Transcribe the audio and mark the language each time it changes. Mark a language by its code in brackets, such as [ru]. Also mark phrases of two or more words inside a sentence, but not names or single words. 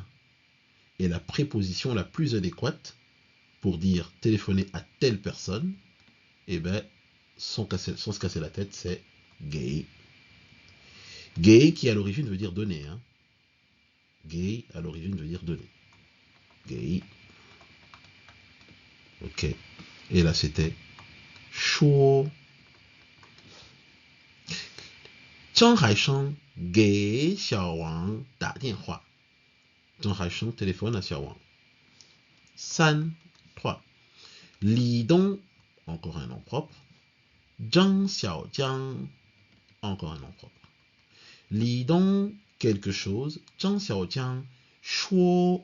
[fr] Et la préposition la plus adéquate pour dire téléphoner à telle personne, eh bien, sans se casser la tête, c'est gay. Gay qui à l'origine veut dire donner. Hein. Gay à l'origine veut dire donner. Gay. Ok. Et là c'était Shuo. Zhang Haisheng [zh] 给小王打电话. [fr] Zhang Haisheng téléphone à Xiao Wang. 3. Li Dong, encore un nom propre. Zhang Xiaojiang, encore un nom propre. Li Dong, quelque chose. Zhang Xiaojiang, Shuo.